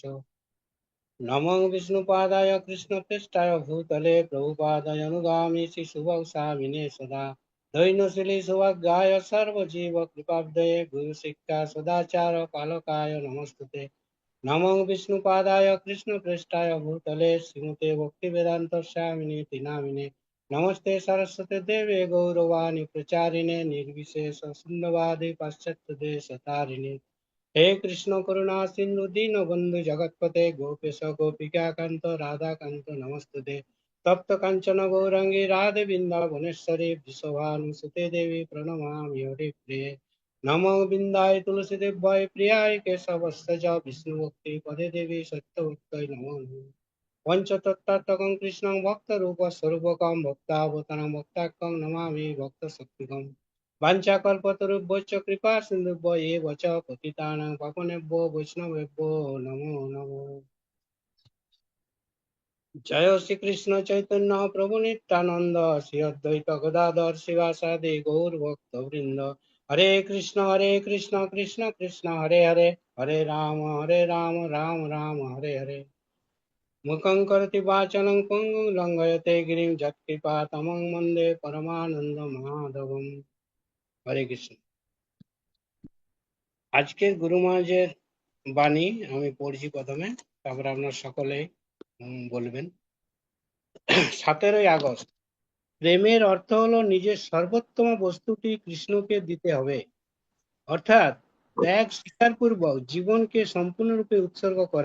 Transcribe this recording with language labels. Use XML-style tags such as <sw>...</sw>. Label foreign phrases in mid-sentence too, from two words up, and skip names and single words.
<sa>नमो विष्णुपादाय कृष्णपृष्ठाय भूतले प्रभुपादाय अनुगामि श्री सुभसामिने सदा दैनशीली सुभगाय सर्वजीव कृपाब्दये गुरु शिक्षा सदाचार पालकाय नमस्तुते। नमो विष्णुपादाय कृष्णपृष्ठाय भूतले श्रीमते भक्तिवेदांत स्वामिने नामिने नमस्ते सरस्वती देवे गौरवाणी प्रचारिणे निर्विशेष शून्यवादी पाश्चात्य देश तारिणे। हे कृष्ण करुणा सिंधु दीन बंधु जगतपते गोपेश गोपिका कांत राधा कांत नमस्तुते। तप्त कांचन गौरंगी राधे वृंदावनेश्वरी वृषभानुसुते देवी प्रणमामि हरिप्रिये। नमो बिंदाय तुलसी देवाय प्रियाय केशवस्य च विष्णु भक्ति पदे देवी सत्यवत्यै नमो नमः। पंचतत्त्वात्मकं कृष्णं भक्तरूपस्वरूपकं भक्तावतारं भक्ताख्यं नमामि भक्तशक्तिकम्। वाञ्छाकल्पतरुभ्यश्च कृपा सिन्धुभ्य एव च पतितानां पावनेभ्यो वैष्णवेभ्यो नमो नमः। जय श्री कृष्ण चैतन्य प्रभु नित्यानंद श्री अद्वैत गदाधर शिवासादि गौर भक्त वृंद। हरे कृष्ण कृष्ण कृष्ण हरे हरे, हरे राम राम राम हरे हरे। मुखं करोति वाचनं पङ्गुं लङ्घयते गिरिं यत्कृपातमं वन्दे परमानन्दमाधवम्।</sa> <bn>হরে কৃষ্ণ। আজকের গুরু মহারাজের বাণী আমি পড়ছি প্রথমে, তারপর আপনার সকলে বলবেন। 17 আগস্ট। প্রেমের অর্থ হলো নিজের সর্বোত্তম বস্তুটি কৃষ্ণকে দিতে হবে, অর্থাৎ ত্যাগ স্বীকার পূর্বক জীবনকে সম্পূর্ণরূপে উৎসর্গ করা।</bn>